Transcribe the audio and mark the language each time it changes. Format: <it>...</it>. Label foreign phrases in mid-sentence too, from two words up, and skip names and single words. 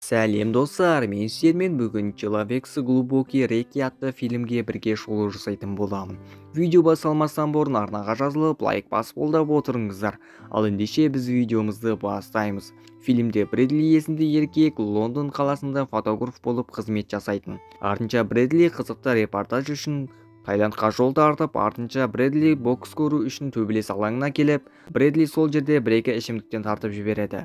<kk>Сәлем достар, мен сіздермен бүгін «Человек с глубокой реки» атты фильмге бірге шолу жасайтын боламын. Видео басталмастан бұрын арнаға жазылып, лайк басып қолдап отырыңыздар. Ал ендеше біз видеомызды бастаймыз. Фильмде Брэдли есімді еркек Лондон қаласында фотограф болып қызмет жасайтын. Артынша Брэдли қызықты репортаж үшін Тайландқа жол тартып, артынша Брэдли бокс көру үшін төбелес алаңына келіп, Брэдли сол жерде бір-екі ішімдіктен тартып жібереді.</kk>